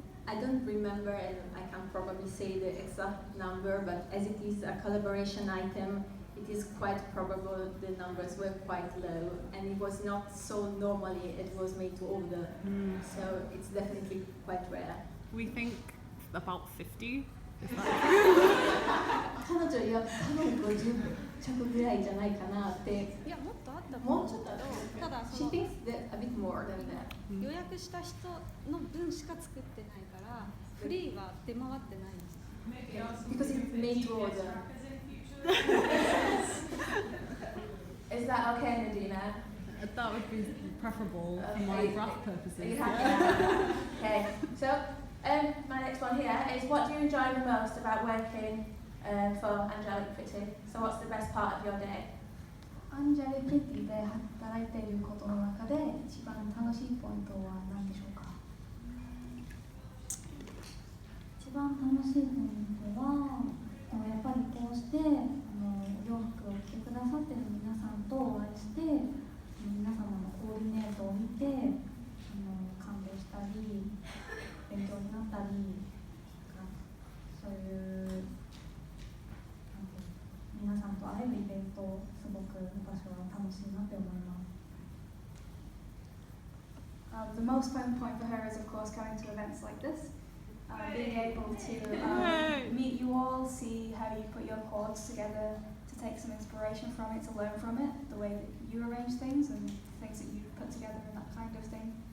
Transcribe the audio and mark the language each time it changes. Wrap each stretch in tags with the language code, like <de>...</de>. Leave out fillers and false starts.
<en>I don't remember, and I can't probably say the exact number, but as it is a collaboration item, it is quite probable the numbers were quite low, and it was not so normally it was made to order, so it's definitely quite rare. We think about 50.</en> <ja>彼女いや多分50着ぐらいじゃないかなって。いや、もっとあったともう思う。ちょっとある。ただ</ja> <en>She thinks that a bit more than that.</en> <ja>予約した人の分しか作ってないからフリーは出回ってないんです。</ja> <en>Because it's made to order. Is that okay, Nadina? That would be preferable for my graph purposes. Are you happy now? Okay, so my next one here is what do you enjoy the most about working for Angelic Pretty? So what's the best part of your day?</en> <ja>アンジェリプリティで働いていることの中で一番楽しいポイントは何でしょうか？一番楽しいポイントはやっぱりこうして洋服を着てくださっている皆さんとお会いして皆様のコーディネートを見て感動したり勉強になったりそういう皆さんと会えるイベントすごく私は楽しいなって思います。</ja> <en>The most fun point for her is, of course, coming to events like this, being able to meet you all, see how you put your chords together, to take some inspiration from it, to learn from it, the way that you arrange things and things that you put together and that kind of thing.</en>